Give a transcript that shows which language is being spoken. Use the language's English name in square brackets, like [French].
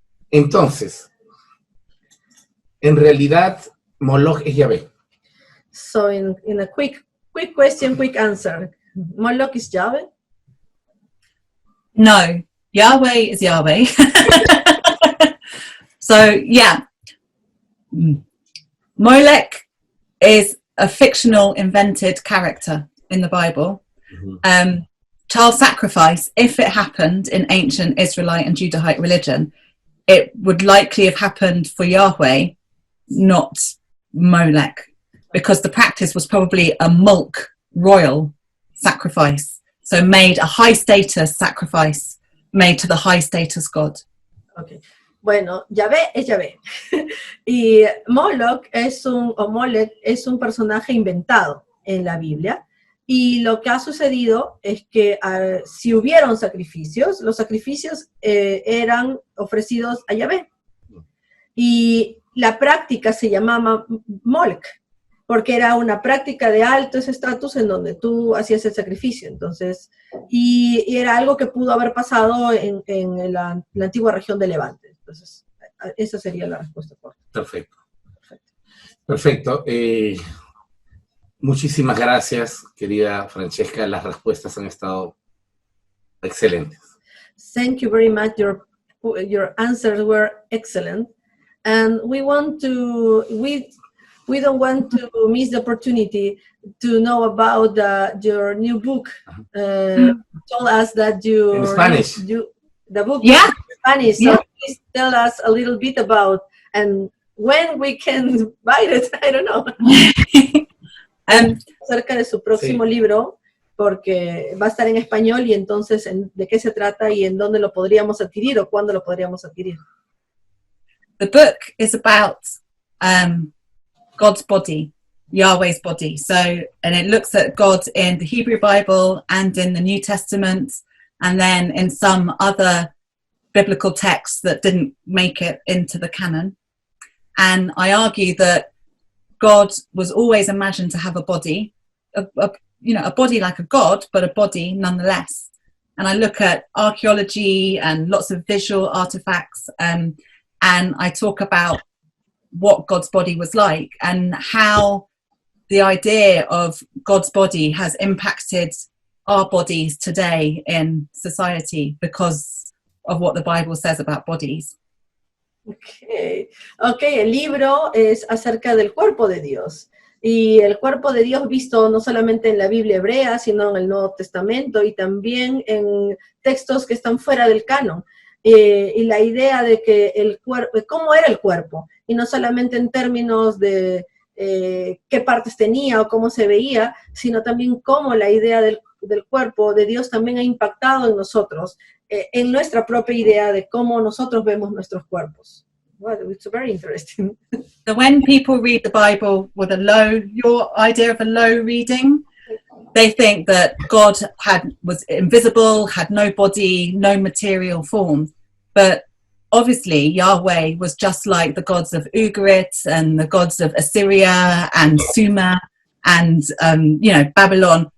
[Spanish] Entonces, en realidad, Moloch es Yahvé. [English] So in a quick question, quick answer, Moloch is Yahweh? No, Yahweh is Yahweh. So, yeah, Molech is a fictional invented character in the Bible. Mm-hmm. Child sacrifice, if it happened in ancient Israelite and Judahite religion, it would likely have happened for Yahweh, not Molech, because the practice was probably a mulk royal sacrifice. So made a high status sacrifice made to the high status God. [Spanish] Okay. Bueno, Yahvé es Yahvé. Y Molech es un personaje inventado en la Biblia. Y lo que ha sucedido es que si hubieron sacrificios, los sacrificios eran ofrecidos a Yahvé. Y la práctica se llamaba Molech, porque era una práctica de alto estatus en donde tú hacías el sacrificio. Entonces, y era algo que pudo haber pasado en la antigua región de Levante. Entonces, esa sería la respuesta corta. Perfecto. Muchísimas gracias, querida Francesca. Las respuestas han estado excelentes. [English] Thank you very much. Your answers were excellent. And we don't want to miss the opportunity to know about your new book. Told us that in Spanish. The book yeah. is in Spanish. Yeah. So please tell us a little bit about and when we can buy it. I don't know. [Spanish] Acerca de su próximo libro, porque va a estar en español, y entonces de qué se trata y en dónde lo podríamos adquirir o cuándo lo podríamos adquirir. [English] The book is about God's body, Yahweh's body. So, and it looks at God in the Hebrew Bible and in the New Testament, and then in some other biblical texts that didn't make it into the canon. And I argue that God was always imagined to have a body, a body like a God, but a body nonetheless. And I look at archaeology and lots of visual artifacts, and I talk about what God's body was like and how the idea of God's body has impacted our bodies today in society because of what the Bible says about bodies. [Spanish] Okay, el libro es acerca del cuerpo de Dios, y el cuerpo de Dios visto no solamente en la Biblia hebrea, sino en el Nuevo Testamento y también en textos que están fuera del canon, y la idea de que el cuerpo, cómo era el cuerpo, y no solamente en términos de qué partes tenía o cómo se veía, sino también cómo la idea del cuerpo de Dios también ha impactado en nosotros, en nuestra propia idea de cómo nosotros vemos nuestros cuerpos. [English] Well, it's very interesting. So when people read the Bible with your idea of a low reading, they think that God was invisible, had no body, no material form. But obviously Yahweh was just like the gods of Ugarit and the gods of Assyria and Sumer and Babylon.